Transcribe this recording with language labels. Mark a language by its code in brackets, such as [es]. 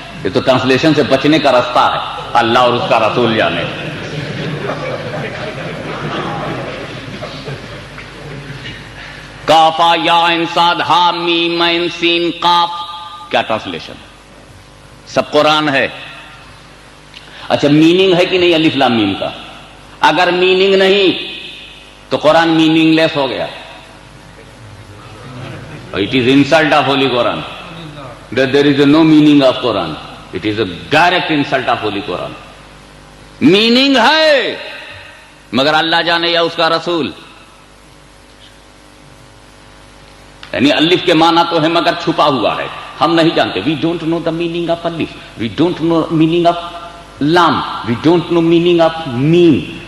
[ur] یہ تو ٹرانسلیشن سے بچنے کا راستہ ہے، اللہ اور اس کا رسول جانے۔ کافا یا عین صاد ہا میم عین سین قاف، کیا ٹرانسلیشن؟ سب قرآن ہے۔ اچھا میننگ ہے کہ نہیں الف لام میم کا؟ اگر میننگ نہیں تو قرآن میننگ لیس ہو گیا، [en] It is insult of holy Quran. that there is no meaning of Quran. It is a direct insult of Holy Quran. [ur] Meaning ہے مگر اللہ جانے یا اس کا رسول. یعنی الف کے معنی تو ہے مگر چھپا ہوا ہے, ہم نہیں جانتے. [en] We don't know the meaning of alif, we don't know meaning of lam, we don't know meaning of meem.